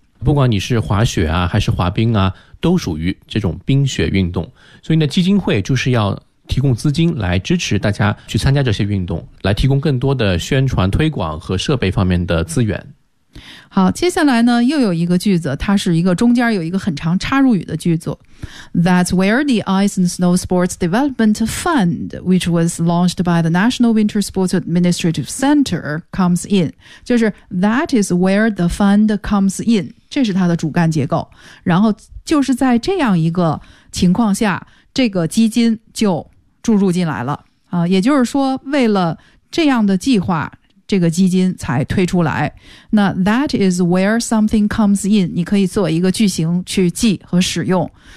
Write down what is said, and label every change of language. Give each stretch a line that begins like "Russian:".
Chinese: 不管你是滑雪啊还是滑冰啊都属于这种冰雪运动。所以呢基金会就是要提供资金来支持大家去参加这些运动，来提供更多的宣传推广和设备方面的资源。好，接下来呢又有一个句子，它是一个中间有一个很长插入语的句子。
English: That's where the Ice and Snow Sports Development Fund, which was launched by the National Winter Sports Administrative Center, comes in.
Chinese: 就是
English: that is where the fund comes in.
Chinese: 这是它的主干结构。然后就是在这样一个情况下，这个基金就注入进来了。也就是说为了这样的计划，这个基金才推出来。那
English: that is where something comes in,
Chinese: 你可以做一个句型去记和使用。